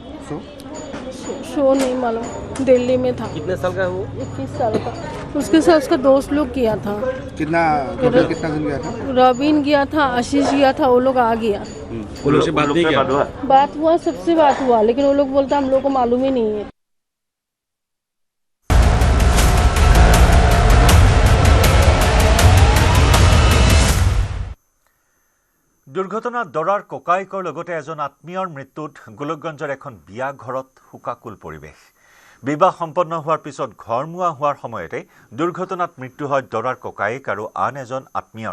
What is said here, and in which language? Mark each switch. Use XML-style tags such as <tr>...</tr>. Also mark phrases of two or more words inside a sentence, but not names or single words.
<hi>शो नहीं मालूम दिल्ली में था कितने साल का है वो 21 साल का उसके साथ उसका दोस्त लोग किया था। कितना टोटल कितना जन गया था? रॉबिन गया था, आशीष गया था, वो लोग आ गया। वो लोग से बात नहीं किया? बात हुआ, सबसे बात हुआ, लेकिन वो लोग बोलते हम लोग को मालूम ही नहीं है।</hi> <as>দুৰ্ঘটনাত দৰাৰ ককায়েকৰ লগতে এজন আত্মীয়ৰ মৃত্যুত গোলকগঞ্জৰ এখন বিয়া ঘৰত হুকাকুল পৰিৱেশ। বিবাহ সম্পন্ন হোৱাৰ পিছত ঘৰমুৱা হোৱাৰ সময়তে দুৰ্ঘটনাত মৃত্যু হয় দৰাৰ ককায়েক আৰু আন এজন আত্মীয়ৰ।</as>